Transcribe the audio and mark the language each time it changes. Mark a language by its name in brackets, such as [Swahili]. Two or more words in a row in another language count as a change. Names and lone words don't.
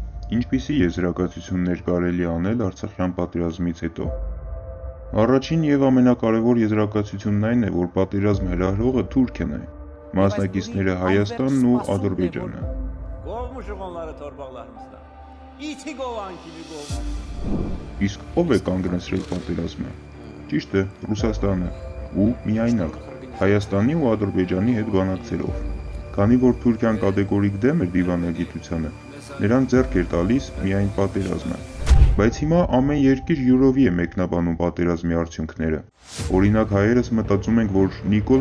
[Armenian] Ինչպիսի եզրակացություններ կարելի է անել Արցախյան պատերազմից հետո։ Առաջին եւ ամենակարևոր եզրակացությունն այն է, որ պատերազմ հրահրողը Թուրքիան է, մասնակիցները Հայաստանն ու Ադրբեջանը։ [Azerbaijani] Kovmuşuq onları torpaqlarımızdan. İti qovan kimi qovmuş. [Armenian] Իսկ ով է կանգնեցրել պատերազմը։ Ճիշտ է, Ռուսաստանը ու միայնակ Հայաստանի ու Ադրբեջանի հետ բանակցելով։ Քանի որ Թուրքիան կատեգորիկ դեմ էր դիվանագիտությանը, նրանք ձեռք էր տալիս միայն պատերազմը։ Բայց հիմա ամեն երկիր յուրովի է մեկնաբանում պատերազմի արդյունքները։ Օրինակ հայերս մտածում ենք, որ Նիկոլը